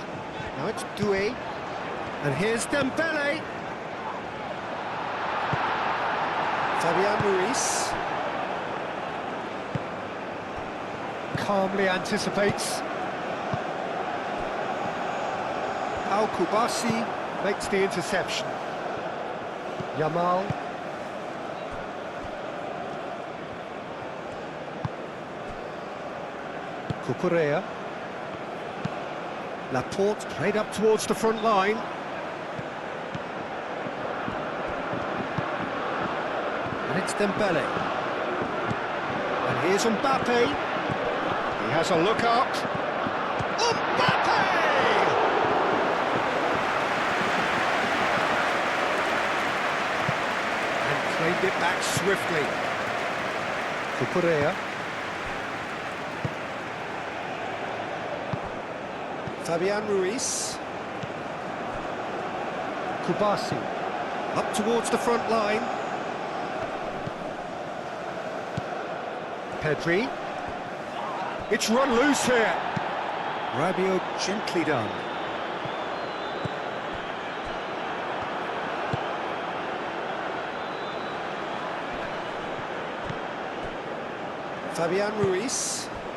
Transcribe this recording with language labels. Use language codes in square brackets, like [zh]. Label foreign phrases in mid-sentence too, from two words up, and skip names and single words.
[en] Now it's Doué. And here's Dembele. Fabian Ruiz. Calmly anticipates. Pau Kubasi makes the interception. Yamal. Cucurella. Laporte played up towards the front line. And it's Dembele. And here's Mbappe. He has a look up. Mbappe! And claimed it back swiftly. Cucurella. Fabian Ruiz. Kubasi. Up towards the front line. Pedri. It's run loose here. Rabiot gently done. Fabian Ruiz.